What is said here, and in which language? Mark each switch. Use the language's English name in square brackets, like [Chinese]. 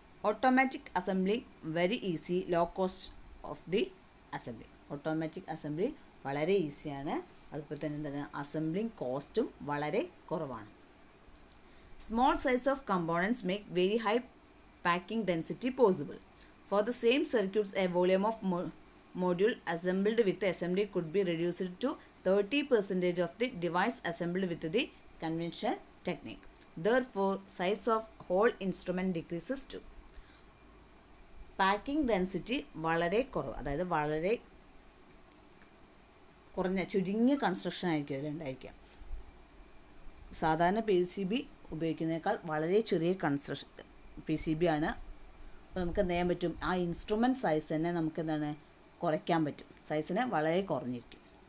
[English] Automatic assembling very easy, low cost of the assembly. [Malayalam] Automatic assembly വളരെ ഈസിയാണ്, അതുപോലെ തന്നെ എന്താണ്, അസംബ്ലിംഗ് കോസ്റ്റും വളരെ കുറവാണ്. [English] Small size of components make very high packing density possible. For the same circuits, a volume of module assembled with SMD could be reduced to 30% of the device assembled with the conventional technique. Therefore, size of whole instrument decreases too. [Malayalam] Packing density വളരെ കുറവ്, അതായത് വളരെ കുറഞ്ഞ ചുരുങ്ങിയ construction ആയിരിക്കും അതിലുണ്ടായിരിക്കുക. സാധാരണ PCB ഉപയോഗിക്കുന്നതിനേക്കാൾ വളരെ ചെറിയ കൺസ്ട്രക്ഷൻ PCB ആണ്. അപ്പോൾ നമുക്ക് എന്ത് ചെയ്യാൻ പറ്റും, ആ ഇൻസ്ട്രുമെൻറ്റ് സൈസ് തന്നെ നമുക്ക് എന്താണ് കുറയ്ക്കാൻ പറ്റും, സൈസിനെ വളരെ കുറഞ്ഞിരിക്കും.